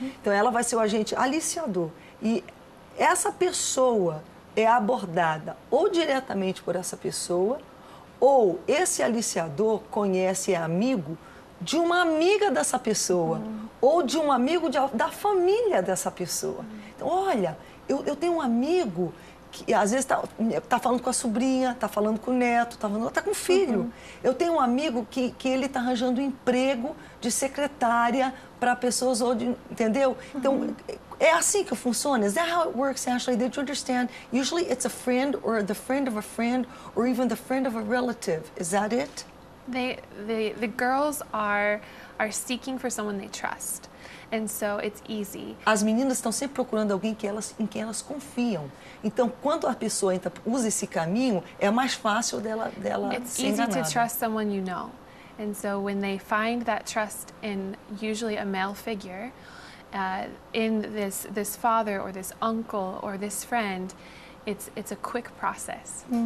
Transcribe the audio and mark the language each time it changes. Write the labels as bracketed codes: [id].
[pt] Então ela vai ser o agente aliciador. E essa pessoa é abordada ou diretamente por essa pessoa, ou esse aliciador conhece, é amigo de uma amiga dessa pessoa, ou de um amigo da família dessa pessoa. Então, olha, eu tenho um amigo que às vezes tá falando com a sobrinha, tá falando com o neto, tá com o filho. Eu tenho um amigo que ele tá arranjando um emprego de secretária para pessoas, entendeu? Então, é assim que funciona. [en] Is that how it works, Ashley? Did you understand? Usually it's a friend or the friend of a friend or even the friend of a relative. Is that it? The girls are seeking for someone they trust. And so it's easy. [pt] As meninas estão sempre procurando alguém em quem elas confiam. Então, quando a pessoa usa esse caminho, é mais fácil dela [en] It's [pt] ser [en] easy [pt] enganada. [en] to trust someone you know. And so when they find that trust in usually a male figure, in this father or this uncle or this friend, it's a quick process.